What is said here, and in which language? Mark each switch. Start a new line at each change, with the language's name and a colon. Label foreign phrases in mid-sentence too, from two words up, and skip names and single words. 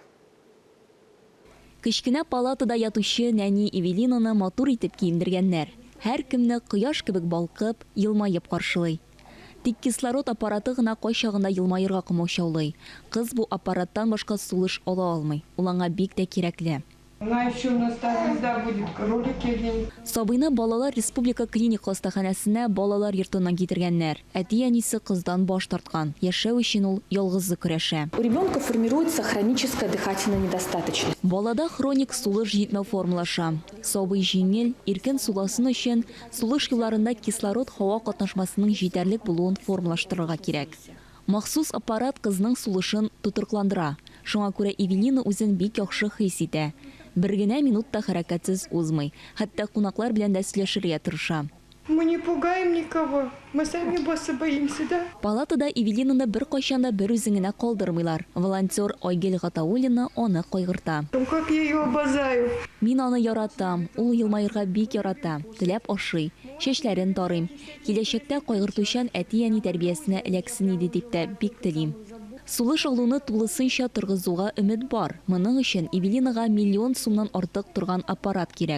Tatar: Кечкенә палатада ятучы нәни Эвелинаны матур итеп киендергәннәр. Һәр кемне кояш кебек балкып, елмаеп каршылый. Тик кислород аппараты гына кайчагында елмаерга комачаулый. Кыз бу аппараттан башка сулыш ала алмый. Ул аңа бик тә кирәкле.
Russian: Еще у нас та звезда будет, кролики.
Tatar: Сабыйны балалар республика клиник хастаханәсенә балалар йортыннан китергәннәр. Әти-әнисе кыздан баш тарткан. Яшәү өчен ул ялгызы көрәшә.
Russian: У ребенка формируется хроническая дыхательная недостаточность.
Tatar: Балада хроник сулыш җитмәү формалаша. Сабый җиңел, иркен суласын өчен сулыш юлларында кислород һава катнашмасының җитәрлек булуын формалаштырырга кирәк. Махсус аппарат кызның сулышын тутыркландыра. Шуңа күрә Эвелина үзен бик яхшы хис итә. Бер генә минутта хәрәкәтсез узмый. Хәтта кунаклар белән дә сөйләшергә тырыша.
Russian: Мы не пугаем никого. Мы сами босса боимся, да?
Tatar: Палатада Эвелинаны бер кайчанда бер үзеңенә калдырмыйлар. Волонтер Айгел Гатауллина аны кайгырта.
Russian: Как я ее обожаю.
Tatar: Мин аны яратам. Ул елмаерга бик ярата. Теләп ашый, чәчләрен тарыйм. Киләчәктә кайгыртучан әти-әни тәрбиясенә эләксен иде дип тә бик телим. Сулыш алуны тулысынча торгызуга өмет бар. Моның өчен Эвелинага миллион сумнан артык торган аппарат кирәк.